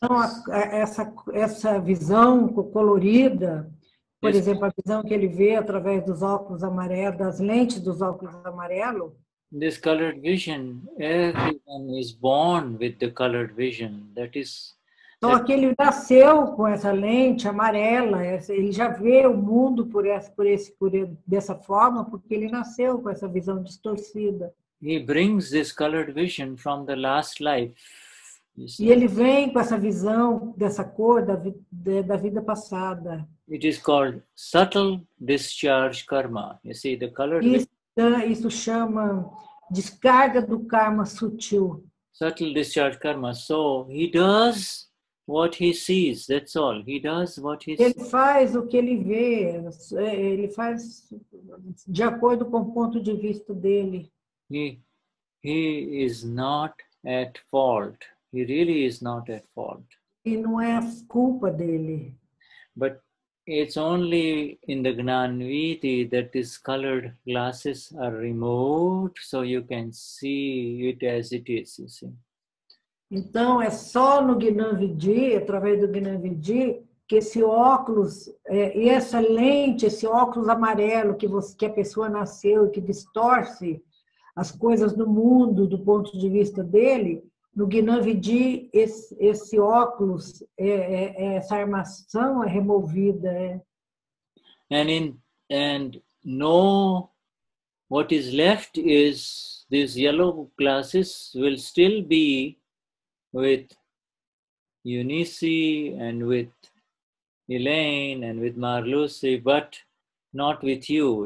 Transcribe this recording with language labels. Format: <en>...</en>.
<pt>Então, essa visão colorida, por exemplo, a visão que ele vê através dos óculos amarelos, das lentes dos óculos amarelos.</pt> <en>This colored vision, everyone is born with the colored vision. That is.</en> <pt>Só que ele nasceu com essa lente amarela, ele já vê o mundo dessa forma, porque ele nasceu com essa visão distorcida.</pt> <en>He brings this colored vision from the last life.</en> <pt>E ele vem com essa visão dessa cor da vida passada.</pt> <en>It is called subtle discharge karma. You see, the colored</en> <pt>isso chama descarga do karma sutil.</pt> <en>Subtle discharge karma. So he does what he sees. That's all. He does what he sees.</en> <pt>Ele faz o que ele vê. Ele faz de acordo com o ponto de vista dele.</pt> <en>He is not at fault. He really is not at fault.</en> <pt>E não é culpa dele.</pt> <en>But it's only in the Gnani that these colored glasses are removed, so you can see it as it is. You see.</en> <pt>Então é só no Gnani, através do Gnani, que esse óculos e essa lente, esse óculos amarelo que a pessoa nasceu e que distorce as coisas do mundo do ponto de vista dele, no Gnani esse óculos, essa armação é removida.</pt> <en>And no, what is left is these yellow glasses will still be with Eunice and with Elaine and with Marluce, but not with you.</en>